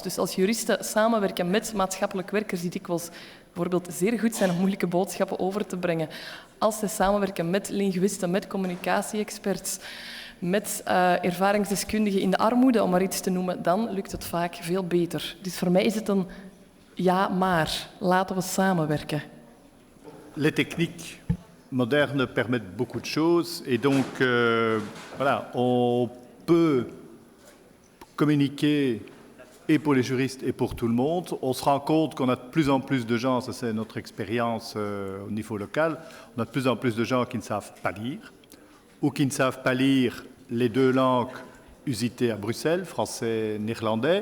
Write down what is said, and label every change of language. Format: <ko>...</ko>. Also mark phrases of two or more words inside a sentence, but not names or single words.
<nl>Dus als juristen samenwerken met maatschappelijk werkers die dikwijls bijvoorbeeld zeer goed zijn om moeilijke boodschappen over te brengen, als zij samenwerken met linguïsten, met communicatie-experts, met ervaringsdeskundigen in de armoede, om maar iets te noemen, dan lukt het vaak veel beter. Dus voor mij is het een ja, maar. Laten we samenwerken.</nl> <fr>Les techniques modernes permettent beaucoup de choses et donc voilà, on peut communiquer et pour les juristes et pour tout le monde. On se rend compte qu'on a de plus en plus de gens, ça c'est notre expérience au niveau local, on a de plus en plus de gens qui ne savent pas lire ou qui ne savent pas lire les 2 langues usitées à Bruxelles, français et néerlandais.</fr>